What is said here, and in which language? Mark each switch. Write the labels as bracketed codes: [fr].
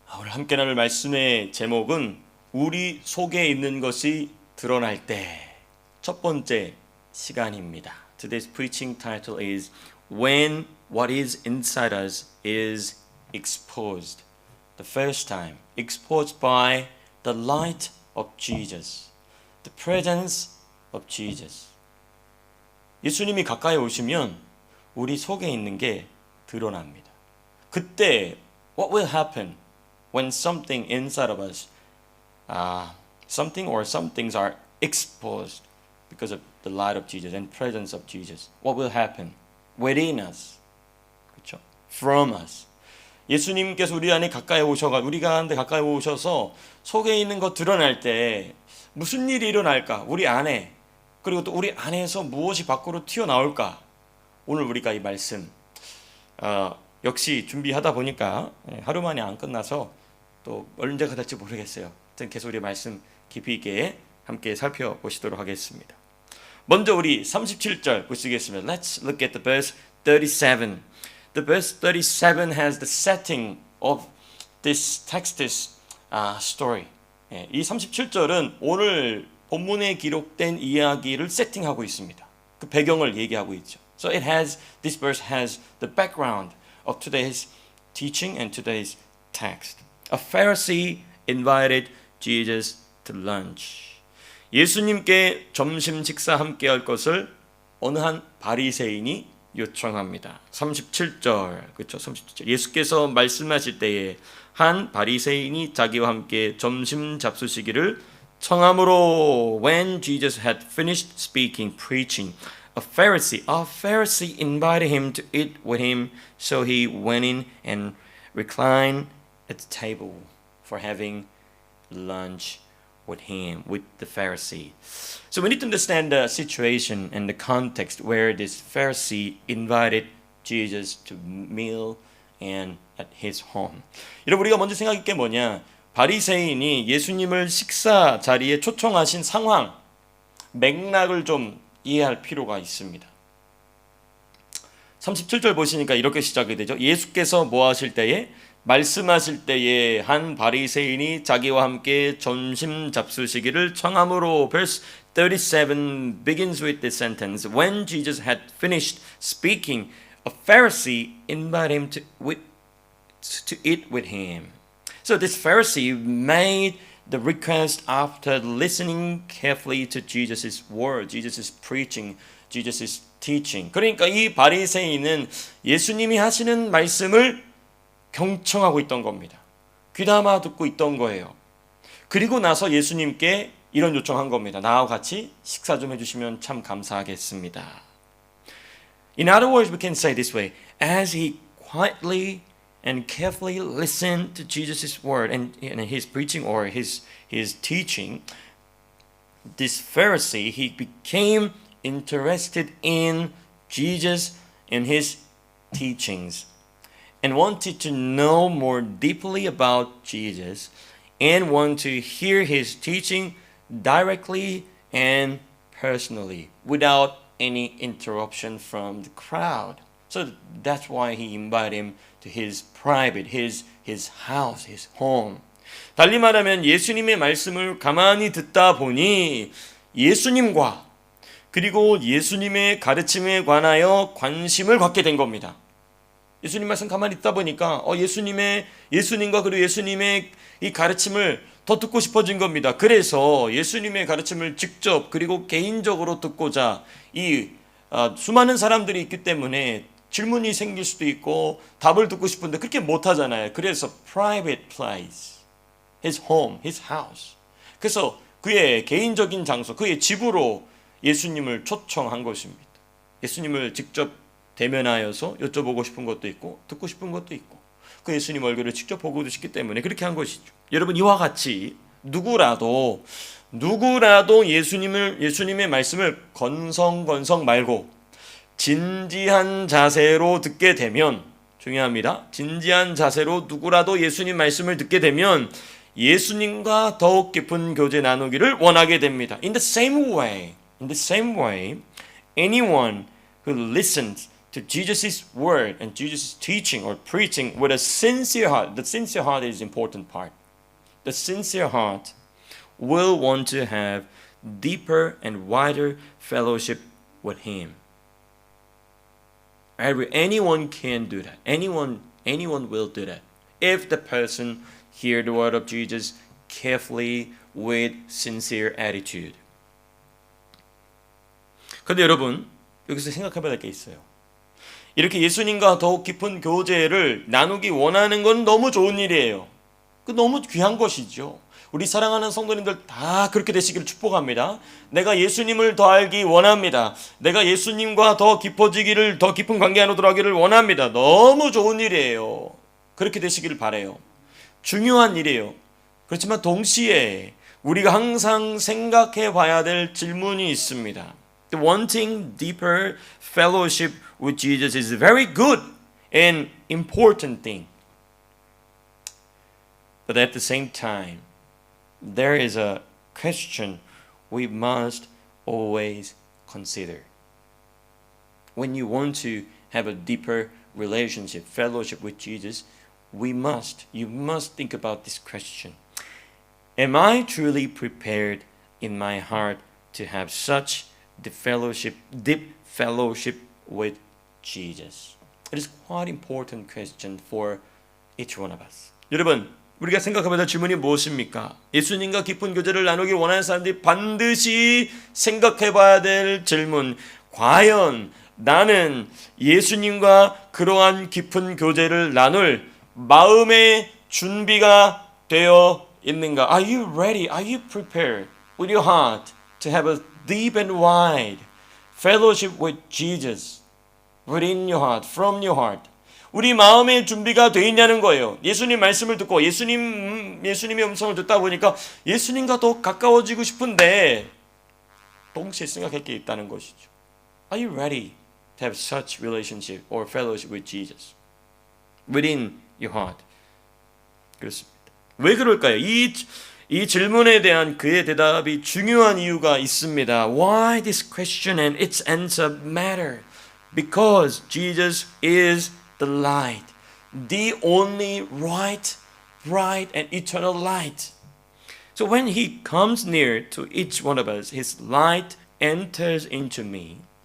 [ko] 함께 나눌 말씀의 제목은 우리 속에 있는 것이 드러날 때 첫 번째 시간입니다. [en] Today's preaching title is When what is inside us is exposed. The first time, exposed by the light of Jesus, the presence of Jesus. [ko] 예수님이 가까이 오시면 우리 속에 있는 게 드러납니다. 그때 [en] what will happen when something inside of us, something or some things are exposed because of the light of Jesus and presence of Jesus? What will happen within us? [ko] 그렇죠? [en] From us. [ko] 예수님께서 우리 안에 가까이 오셔가 우리가 한데 가까이 오셔서 속에 있는 것 드러날 때 무슨 일이 일어날까? 우리 안에 그리고 또 우리 안에서 무엇이 밖으로 튀어나올까? 오늘 우리가 이 말씀 역시 준비하다 보니까 하루 만에 안 끝나서 또 언제가 될지 모르겠어요. 계속 우리 말씀 깊이 있게 함께 살펴보시도록 하겠습니다. 먼저 우리 37절 보시겠습니다. [en] Let's look at the verse 37. The verse 37 has the setting of this text's story. [ko] 이 37절은 오늘 본문에 기록된 이야기를 세팅하고 있습니다. 그 배경을 얘기하고 있죠. [en] So this verse has the background of today's teaching and today's text. A Pharisee invited Jesus to lunch. [ko] 예수님께 점심 식사 함께 할 것을 어느 한 바리새인이 요청합니다. 37절. 그렇죠? 37절. 예수께서 말씀하실 때에 한 바리새인이 자기와 함께 점심 잡수시기를 청함으로 [en] when Jesus had finished speaking, preaching, a Pharisee invited him to eat with him, so he went in and reclined at the table for having lunch with the Pharisee. So we need to understand the situation and the context where this Pharisee invited Jesus to meal and at his home. [ko] 여러분 우리가 먼저 생각할 게 뭐냐? 바리새인이 예수님을 식사 자리에 초청하신 상황, 맥락을 좀 이해할 필요가 있습니다. 37절 보시니까 이렇게 시작이 되죠. 예수께서 뭐 하실 때에? 말씀하실 때에 한 바리새인이 자기와 함께 점심 잡수시기를 청함으로. [en] Verse 37 begins with this sentence. When Jesus had finished speaking, a Pharisee invited him to eat with him. So this Pharisee made the request after listening carefully to Jesus' word, Jesus' preaching, Jesus' teaching. [ko] 그러니까 이 바리새인은 예수님이 하시는 말씀을 경청하고 있던 겁니다. 귀담아 듣고 있던 거예요. 그리고 나서 예수님께 이런 요청한 겁니다. 나와 같이 식사 좀 해주시면 참 감사하겠습니다. [en] In other words, we can say this way. As he quietly and carefully listened to Jesus' word and his preaching or his teaching, this Pharisee, he became interested in Jesus and his teachings and wanted to know more deeply about Jesus and want to hear his teaching directly and personally without any interruption from the crowd. So that's why he invited him to his private, his house, his home. [ko] 달리 말하면 예수님의 말씀을 가만히 듣다 보니 예수님과 그리고 예수님의 가르침에 관하여 관심을 갖게 된 겁니다. 예수님 말씀 가만히 듣다 보니까 예수님과 그리고 예수님의 이 가르침을 더 듣고 싶어진 겁니다. 그래서 예수님의 가르침을 직접 그리고 개인적으로 듣고자 이 수많은 사람들이 있기 때문에 질문이 생길 수도 있고 답을 듣고 싶은데 그렇게 못하잖아요. 그래서 [en] private place, his home, his house. [ko] 그래서 그의 개인적인 장소, 그의 집으로 예수님을 초청한 것입니다. 예수님을 직접 대면하여서 여쭤보고 싶은 것도 있고 듣고 싶은 것도 있고 그 예수님 얼굴을 직접 보고 싶기 때문에 그렇게 한 것이죠. 여러분 이와 같이 누구라도 예수님의 말씀을 건성건성 말고 진지한 자세로 듣게 되면 중요합니다. 진지한 자세로 누구라도 예수님 말씀을 듣게 되면 예수님과 더욱 깊은 교제 나누기를 원하게 됩니다. [en] In the same way, anyone who listens to Jesus' word and Jesus' teaching or preaching with a sincere heart. The sincere heart is the important part. The sincere heart will want to have deeper and wider fellowship with Him. Anyone can do that. Anyone will do that. If the person hear the word of Jesus carefully with sincere attitude. [ko] 근데 여러분, 여기서 생각해봐야 될 게 있어요. 이렇게 예수님과 더욱 깊은 교제를 나누기 원하는 건 너무 좋은 일이에요. 그 너무 귀한 것이죠. 우리 사랑하는 성도님들 다 그렇게 되시기를 축복합니다. 내가 예수님을 더 알기 원합니다. 내가 예수님과 더 깊어지기를, 더 깊은 관계 안으로 들어가기를 원합니다. 너무 좋은 일이에요. 그렇게 되시기를 바라요. 중요한 일이에요. 그렇지만 동시에 우리가 항상 생각해 봐야 될 질문이 있습니다. [en] Wanting deeper fellowship with Jesus is very good and important thing. But at the same time, there is a question we must always consider. When you want to have a deeper relationship, fellowship with Jesus, you must think about this question. Am I truly prepared in my heart to have such deep fellowship with Jesus? It is quite important question for each one of us. [ko] 여러분, 우리가 생각해봐야 될 질문이 무엇입니까? 예수님과 깊은 교제를 나누기 원하는 사람들이 반드시 생각해봐야 될 질문. 과연 나는 예수님과 그러한 깊은 교제를 나눌 마음의 준비가 되어 있는가? [en] Are you ready? Are you prepared with your heart to have a deep and wide fellowship with Jesus within your heart, from your heart? [ko] 우리 마음의 준비가 되어 있냐는 거예요. 예수님 말씀을 듣고 예수님의 음성을 듣다 보니까 예수님과 더 가까워지고 싶은데 동시에 생각할 게 있다는 것이죠. [en] Are you ready to have such relationship or fellowship with Jesus within your heart? [ko] 그렇습니다. 왜 그럴까요? 이 질문에 대한 그의 대답이 중요한 이유가 있습니다. [en] Why this question and its answer matter? Because Jesus is the light, the only right, bright and eternal light. So when He comes near to each one of us, His light enters into me.